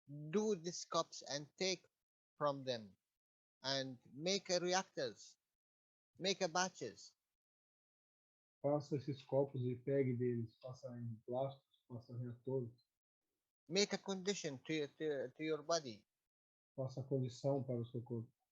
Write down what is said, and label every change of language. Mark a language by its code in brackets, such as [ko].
[en] Do these cups and take from them and make a reactors, make a batches. [pt] Faça esses copos e pegue deles, faça em plásticos, faça reatores. [en] Make a condition to your body. [pt] Faça a condição para o seu corpo.